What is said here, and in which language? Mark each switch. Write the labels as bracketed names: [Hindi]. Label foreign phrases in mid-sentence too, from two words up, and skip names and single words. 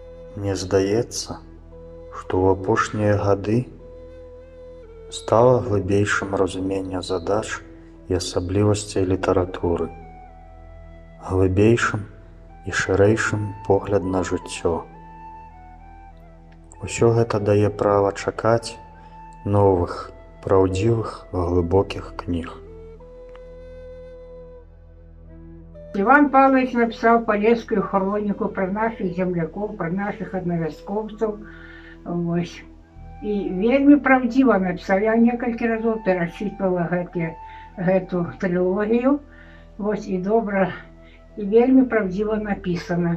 [Belarusian] Мне здаецца, што ў апошнія гады стала глыбейшым разуменне задач і асаблівасцей літаратуры, глыбейшым і шырэйшым погляд на жыццё. Усё гэта дае права чакаць новых, праўдзівых, глыбокіх кніг. [Russian] Іван Павлович написал полесскую хронику про наших земляков, про наших одновязковцев. И вельми правдиво написал. Я несколько разов перечитывала эту трилогию. И добро, и вельми правдиво написано.